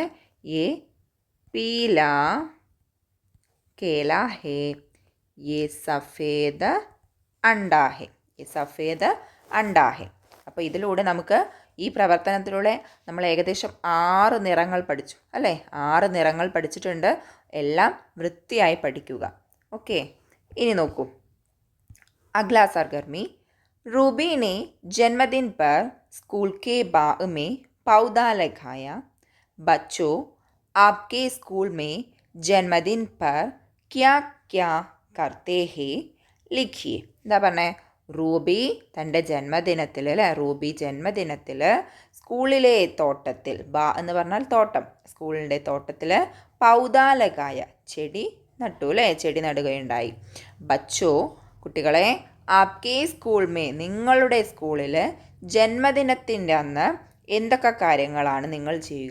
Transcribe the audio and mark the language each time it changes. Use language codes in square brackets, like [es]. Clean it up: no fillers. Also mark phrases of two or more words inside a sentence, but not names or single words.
[hi] ये पीला केला है, ये सफ़ेद अंडा है, ये सफ़ेद अंडा है. [ml] അപ്പോൾ ഇതിലൂടെ നമുക്ക് ഈ പ്രവർത്തനത്തിലൂടെ നമ്മൾ ഏകദേശം 6 നിറങ്ങൾ പഠിച്ചു അല്ലേ. 6 നിറങ്ങൾ പഠിച്ചിട്ടുണ്ട്. എല്ലാം വൃത്തിയായി പഠിക്കുക. ഓക്കെ, ഇനി നോക്കൂ, [hi] अगला सरगर्मी, रूबी ने जन्मदिन पर स्कूल के बाग में पौधा लगाया. बच्चों, आपके स्कूल में जन्मदिन पर क्या क्या करते हैं लिखिए. [ml] എന്താ പറഞ്ഞേ? റൂബി തൻ്റെ ജന്മദിനത്തിൽ അല്ലേ, റൂബി ജന്മദിനത്തിൽ സ്കൂളിലെ തോട്ടത്തിൽ, എന്ന് പറഞ്ഞാൽ തോട്ടം, സ്കൂളിൻ്റെ തോട്ടത്തിൽ [hi] पौधा लगाया [ml] ചെടി നട്ടു അല്ലേ, ചെടി നടുകയുണ്ടായി. ബച്ചോ കുട്ടികളെ, [hi] आपके स्कूल में [ml] നിങ്ങളുടെ സ്കൂളിൽ ജന്മദിനത്തിൻ്റെ അന്ന് എന്തൊക്കെ കാര്യങ്ങളാണ് നിങ്ങൾ ചെയ്യുക?